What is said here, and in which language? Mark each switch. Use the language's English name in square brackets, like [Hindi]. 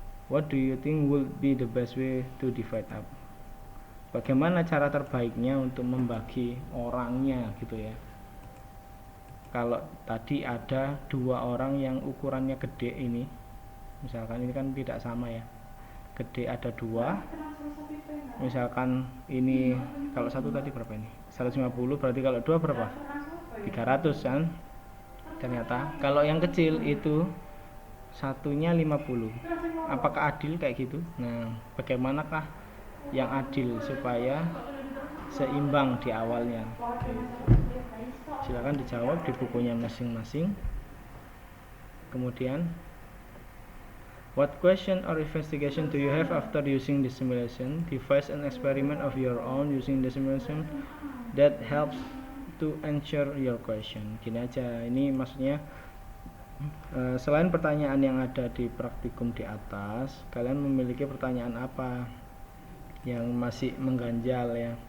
[English] What do you think would be the best way to divide up? [Indonesian] Bagaimana cara terbaiknya untuk membagi orangnya gitu ya. Kalau tadi ada 2 orang yang ukurannya gede ini, misalkan ini kan tidak sama ya, gede ada 2, misalkan ini kalau 1 tadi berapa ini 150, berarti kalau 2 berapa 300 kan. Ternyata kalau yang kecil itu satunya 50. Apakah adil kayak gitu? Nah bagaimanakah yang adil supaya seimbang di awalnya? Silakan dijawab di bukunya masing-masing. [English] Kemudian what question or investigation do you have after using the simulation? Devise an experiment of your own using the simulation that helps to answer your question. [Indonesian] Gini aja, ini maksudnya selain pertanyaan yang ada di praktikum di atas, kalian memiliki pertanyaan apa yang masih mengganjal ya.